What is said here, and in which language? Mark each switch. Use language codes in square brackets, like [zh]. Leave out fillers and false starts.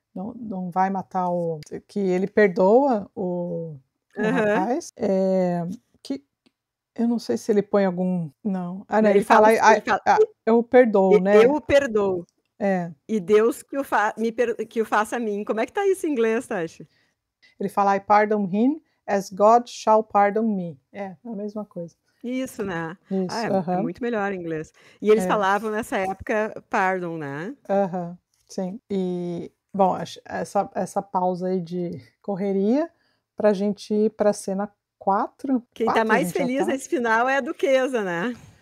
[pt] Não vai matar que ele perdoa o rapaz. Que eu não sei se ele põe algum. Não. Ah, não, ele fala, eu perdoo, né? Eu o perdoo. É. E Deus que o faça a mim. Como é que tá isso em inglês, Tati? Ele fala, [en] I pardon him as God shall pardon me. [pt] É a mesma coisa. Isso, né? Isso, É muito melhor em inglês. E eles falavam nessa época pardon, né? Sim. E, bom, essa pausa aí de correria pra gente ir pra cena 4. Quem tá mais feliz nesse final é a Duquesa, né?